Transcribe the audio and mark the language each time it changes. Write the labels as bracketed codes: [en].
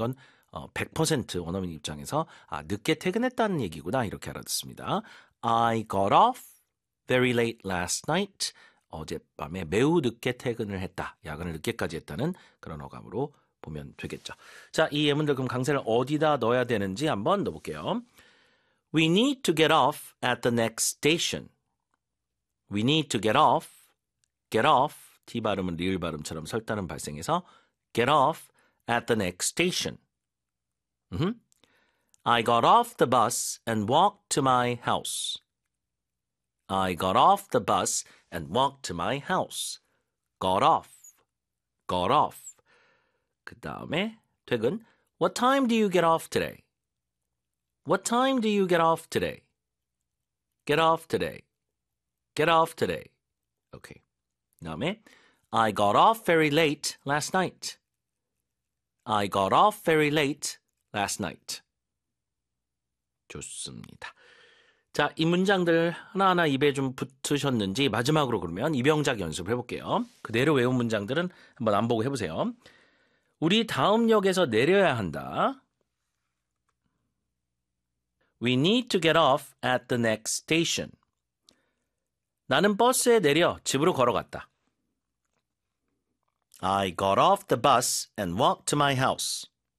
[ko] 이건 100% 원어민 입장에서 늦게 퇴근했다는 얘기구나 이렇게 알아듣습니다. [en] I got off very late last night. [ko] 어젯밤에 매우 늦게 퇴근을 했다. 야근을 늦게까지 했다는 그런 어감으로 보면 되겠죠. 자, 이 예문들 그럼 강세를 어디다 넣어야 되는지 한번 넣어볼게요. [en] We need to get off at the next station. We need to get off. Get off. [ko] T 발음은 리을 발음처럼 설다는 발생해서 [en] get off at the next station. I got off the bus and walked to my house. I got off the bus and walked to my house. Got off. Got off. [ko] 그 다음에 퇴근. [en] What time do you get off today? What time do you get off today? Get off today. Get off today. Okay. 다음에 I got off very late last night. I got off very late last night. [ko] 좋습니다. 자, 이 문장들 하나하나 입에 좀 붙으셨는지 마지막으로 그러면 입영작 연습을 해볼게요. 그대로 외운 문장들은 한번 안 보고 해보세요. 우리 다음 역에서 내려야 한다. [en] We need to get off at the next station. [ko] 나는 버스에 내려 집으로 걸어갔다. [en] I got off the bus and walked to my house.